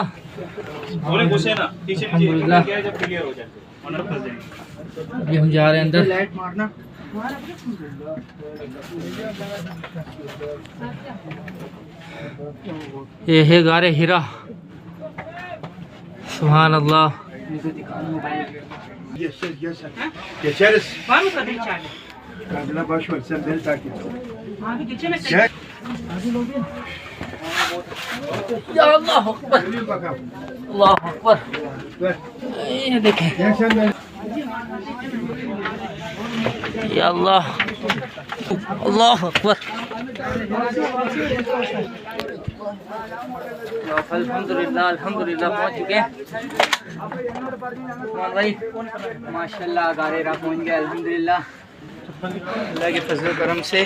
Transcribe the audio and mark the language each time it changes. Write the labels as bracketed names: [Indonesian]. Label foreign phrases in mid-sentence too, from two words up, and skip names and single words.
[Hindi] अल्हम्दुलिल्लाह अभी हम जा रहे हैं अंदर। ये है गारे हिरा, [Arabic] سبحان الله. [Turkish] Geçeriz. Var mı kadın içeride? Kadına boş ver, sen beni takip et. Abi geçemezsin. Gel. [Arabic] يا الله أكبر, [Turkish] Yürü bakalım. [Arabic] الله أكبر. [Turkish] Ver. [Hindi] ये देखें, [Turkish] Gel sen de. [Arabic] يا الله، الله أكبر. الحمد لله الحمد لله [Hindi] पहुंच चुके हैं भाई, माशाल्लाह गारेरा पहुंच गए अल्हम्दुलिल्लाह, अल्लाह के फजल करम से।